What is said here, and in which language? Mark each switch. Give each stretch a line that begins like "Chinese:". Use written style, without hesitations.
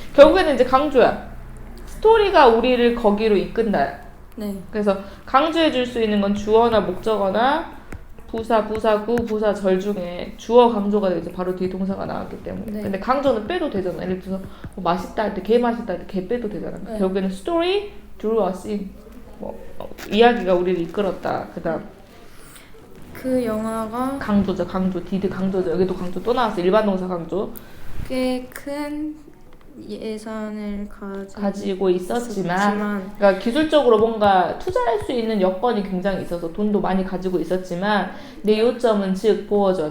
Korean: 결국에는 이제 강조야. 스토리가 우리를 거기로 이끈다. 네. 그래서 강조해 줄 수 있는 건 주어나 목적어나 부사, 부사구, 부사절 중에 주어 강조가 되지 바로 뒤에 동사가 나왔기 때문에. 네. 근데 강조는 빼도 되잖아. 예를 들어서 뭐 맛있다 할 때 개 맛있다 할 때 개 빼도 되잖아. 네. 결국에는
English: story drew us in.
Korean: 이야기가 우리를 이끌었다. 그다음 그 영화가 강조죠. did 강조죠. 여기도 강조 또 나왔어. 일반 동사 강조. 꽤 큰 예산을 가지고 있었지만 그러니까 기술적으로 뭔가 투자할 수 있는 여건이 굉장히 있어서 돈도 많이 가지고 있었지만 내 요점은 즉 보어져.